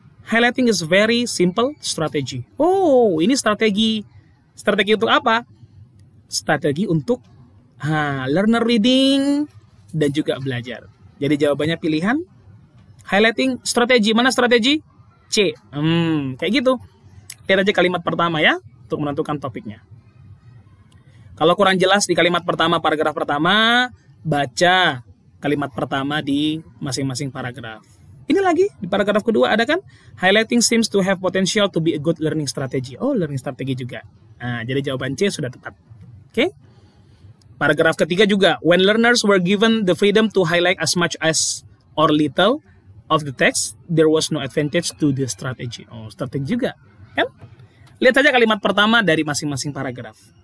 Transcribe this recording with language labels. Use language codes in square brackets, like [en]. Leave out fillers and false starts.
[en] Highlighting is very simple strategy. [id] Oh, ini strategi. Strategi untuk apa? Strategi untuk [en] learner reading [id] dan juga belajar. Jadi jawabannya pilihan highlighting strategi. Mana strategi? C. Kayak gitu. Lihat aja kalimat pertama ya, untuk menentukan topiknya. Kalau kurang jelas di kalimat pertama, paragraf pertama, baca kalimat pertama di masing-masing paragraf. Ini lagi, di paragraf kedua ada kan? [en] Highlighting seems to have potential to be a good learning strategy. Oh, learning strategy juga. [id] Jadi jawaban C sudah tepat. Oke? Paragraf ketiga juga, [en] when learners were given the freedom to highlight as much as or little of the text, there was no advantage to the strategy. [id] Oh, strategi juga, kan? Lihat saja kalimat pertama dari masing-masing paragraf.